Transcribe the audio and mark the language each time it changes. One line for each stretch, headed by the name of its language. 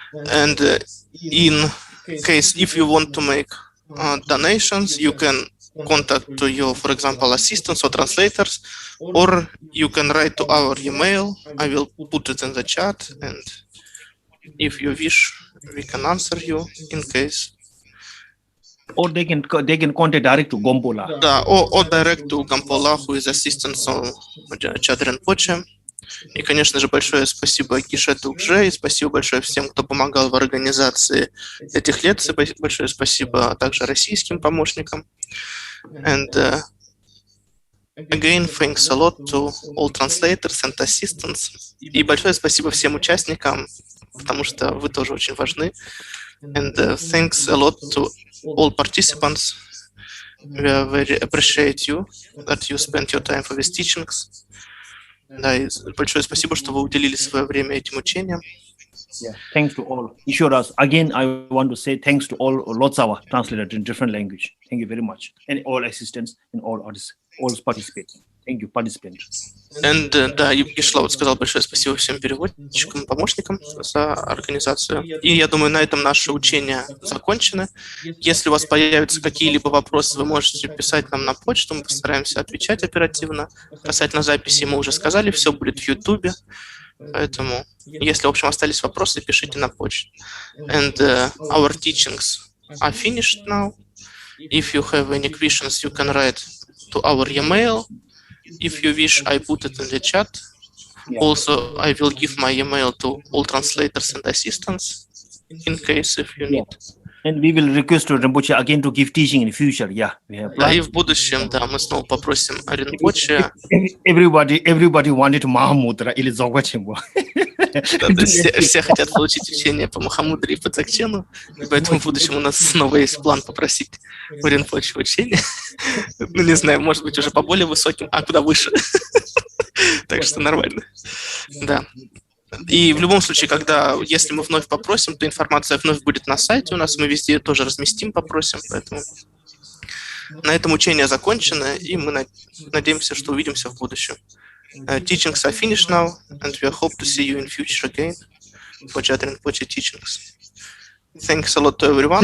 English: And in case if you want to make donations, you can contact to your, for example, assistants or translators, or you can write to our email. I will put it in the chat, and if you wish, we can answer you in case. Or they can contact direct to Gompola.
Russian: Да,
English: or direct to Gompola, who is assistant of Jhado Rinpoche.
Russian: И, конечно же, большое спасибо Геше Дукже, и спасибо большое всем, кто помогал в организации этих лекций. Большое спасибо также российским помощникам.
English: And Again, thanks a lot to all translators and assistants.
Russian: И большое спасибо всем участникам, потому что вы тоже очень важны.
English: And thanks a lot to all participants. We are very appreciate you that you spent your time for these teachings.
Russian: Да, и большое спасибо, что вы уделили свое время этим учениям.
English: Yeah, thanks to all. Ishoras, again, I want to say thanks to all Lotsawa translators in different language. Thank you very much. And all assistants and all artists, all participants. Thank you, participants. And,
Russian: да, и Гешлаут сказал большое спасибо всем переводчикам и помощникам за организацию. И я думаю, на этом наше учение закончено. Если у вас появятся какие-либо вопросы, вы можете писать нам на почту, мы постараемся отвечать оперативно. Касательно записи мы уже сказали, все будет в Ютубе. Поэтому, если, в общем, остались вопросы, пишите на почту.
English: And our teachings are finished now. If you have any questions, you can write to our email. If you wish, I put it in the chat. Yeah. Also, I will give my email to all translators and assistants in case if you need. And we will request to Rinpoche again to give teaching in the future. Yeah, we have
Russian: Да, и
English: planned.
Russian: в будущем, да, мы снова попросим Ринпоче.
English: Everybody wanted Mahamudra
Russian: или
English: Dzogchen.
Russian: Да, то есть все хотят получить учение по Махамудре и по Дзогчену, и поэтому в будущем у нас снова есть план попросить у Ринпоче учения. Ну, не знаю, может быть, уже по более высоким, а куда выше. Так что нормально. Да. И в любом случае, если мы вновь попросим, то информация вновь будет на сайте у нас, мы везде тоже разместим, попросим, поэтому на этом учение закончено, и мы надеемся, что увидимся в будущем.
English: Teachings are finished now, and we hope to see you in future again for Jhado Rinpoche teachings. Thanks a lot to everyone,